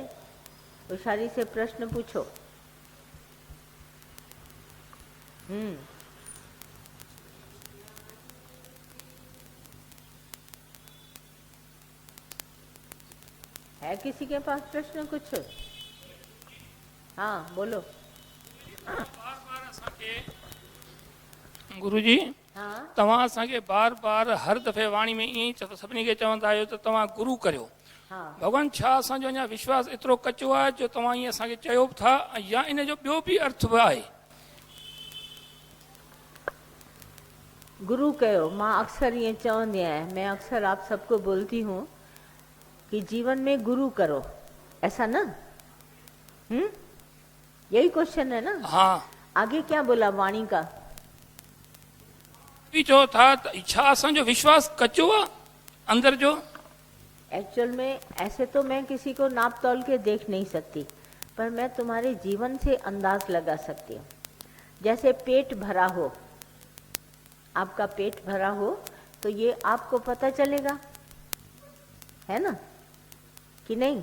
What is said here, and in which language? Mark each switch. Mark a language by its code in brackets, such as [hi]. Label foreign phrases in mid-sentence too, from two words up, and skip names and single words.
[hi] होशियारी से प्रश्न पूछो। है किसी के पास प्रश्न कुछ? हाँ बोलो। गुरुजी, हाँ, [sd] तव्हां असांखे बार बार हर दफ़े वाणी में ईअं ई सभिनी खे चवंदा आहियो त तव्हां गुरु करियो। [hi] हाँ। [sd] भॻवान, छा असांजो अञा विश्वास एतिरो कचो आहे जो तव्हां ईअं असांखे चयो बि था, या इन जो ॿियो बि अर्थ बि आहे? गुरु कयो, मां अक्सर ये चवंदी आहियां, [hi] मैं अक्सर आप सबको बोलती हूँ कि जीवन में गुरु करो, ऐसा ना? यही क्वेश्चन है ना? हाँ। आगे क्या बोला वाणी का? [sd] बि चओ था त छा असांजो विश्वास कचो आहे अंदर जो? [hi] एक्चुअल में ऐसे तो मैं किसी को नाप तोल के देख नहीं सकती, पर मैं तुम्हारे जीवन से अंदाज लगा सकती हूँ। जैसे पेट भरा हो, आपका पेट भरा हो तो ये आपको पता चलेगा, है ना कि नहीं?